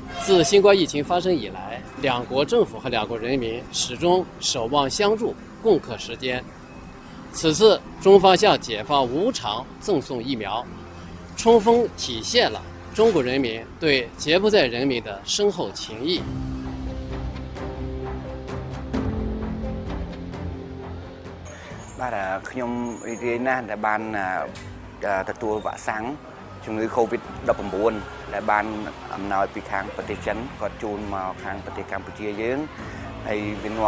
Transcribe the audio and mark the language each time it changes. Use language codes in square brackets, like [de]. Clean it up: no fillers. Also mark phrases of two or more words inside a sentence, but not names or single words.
[zh] 自新冠疫情发生以来，两国政府和两国人民始终守望相助，共克时艰。此次中方向解放无偿赠送疫苗，充分体现了中国人民对柬埔寨人民的深厚情谊。 [km] ខ្ញុំរីករាយណាស់ដែលបានទទួលវ៉ាក់សាំងជំងឺ COVID-19 ដែលបានអំណោយពីខាងប្រទេសចិនគាត់ជូនមកខាងប្រទេសកម្ពុជាយើងហើយវានាំ